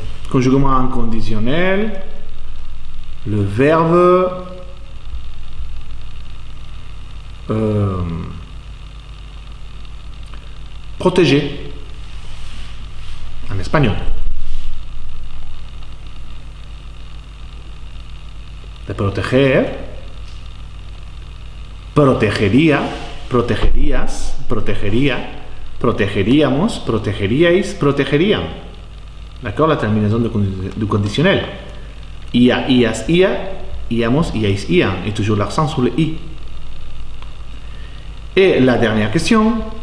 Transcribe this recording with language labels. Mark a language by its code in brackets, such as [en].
[fr] Conjuguement inconditionnel. Le verbe protéger en espagnol. [es] De proteger, protegería, protegerías, protegería, protegeríamos, protegeríais, protegerían. [fr] D'accord? La terminaison du conditionnel. [es] Ia, ias, ia, iamos, iais, ian. [fr] Et toujours l'accent sur le i. Et la dernière question.